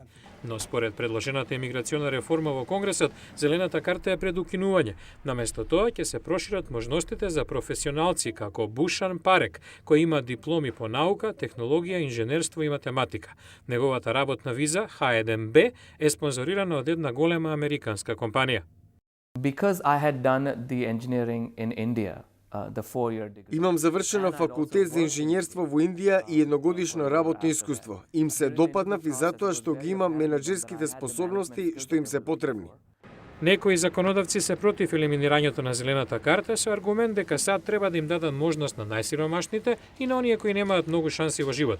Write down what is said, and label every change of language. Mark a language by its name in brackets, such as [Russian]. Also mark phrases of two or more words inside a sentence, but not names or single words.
[Macedonian] Но според предложената имиграциона реформа во Конгресот, зелената карта е пред укинување. Наместо тоа ќе се прошират можностите за професионалци како Бушан Парек, кој има дипломи по наука, технологија, инженерство и математика. Неговата работна виза, H1B, е спонзорирана од една голема американска компанија. [English] Because I had done the engineering in India, the 4-year degree. [Macedonian] Имам завршено факултет за инженерство во Индија и едногодишно работно искуство. Им се допаднав и затоа што ги имам менаџерските способности што им се потребни. Некои законодавци се против елиминирањето на зелената карта со аргумент дека САД треба да им дадат можност на најсиромашните и на оние кои немаат многу шанси во животот.